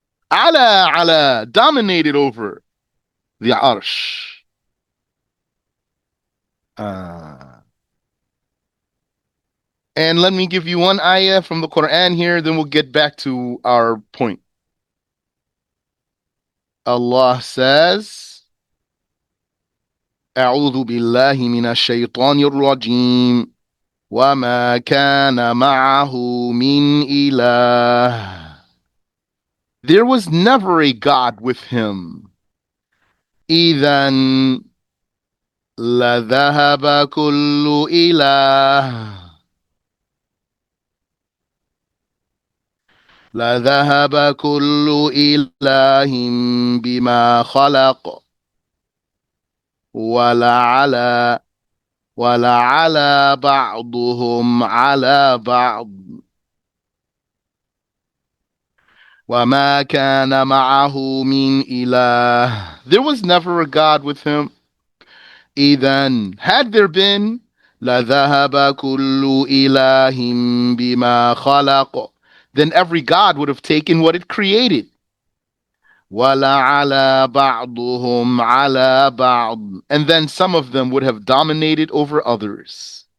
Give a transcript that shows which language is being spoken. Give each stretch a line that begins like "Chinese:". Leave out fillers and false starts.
English: Ala, ala, dominated over the arsh. And let me give you one ayah from the Quran here, then we'll get back to our point. Allah says,
Arabic: أعوذ بالله من الشيطان الرجيم وَمَا كَانَ مَعَهُ مِنْ إِلَهٍ.
English: There was never a God with him.
Arabic: إِذًا لَذَهَبَ كُلُّ إِلَهٍ لذهب كل إله بما خلق ولعلى ولعلى بعضهم على بعض وما كان معه من إله.
English: There was never a God with him. إذن, had there been,
Arabic: لذهب كل إله بما خلق,
English: then every God would have taken what it created.
Arabic: وَلَعَلَى بَعْضُهُمْ عَلَى بَعْضٍ,
English: and then some of them would have dominated over others.